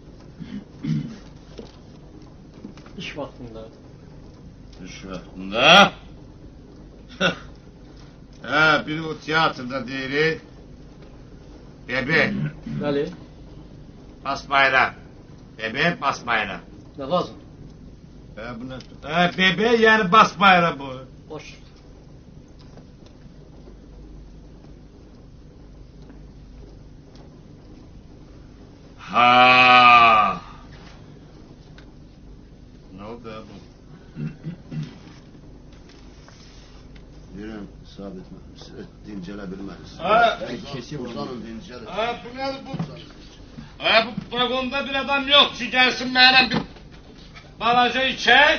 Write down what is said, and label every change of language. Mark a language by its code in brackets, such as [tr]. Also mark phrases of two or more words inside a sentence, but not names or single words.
[az] İş vaxtında. İş vaxtında. Biri o tiyatrda deyir. Bebe, Bəli. bas bayrağı. Bebe, bas bayrağı. Nə lazım? [tr] Bu ne? Bebe yani bas bayrağı bu. [az] Boş. Ha. [tr] Ne oldu ya bu? [az] Deyirəm, sabit dincələ bilməlisən. Ha. Uzanın, dincəlin. Ha, [tr] bu nedir bu? Ha, bu vagonda bir adam yok ki gelsin benimle [az] bir balaca [tr] içecek.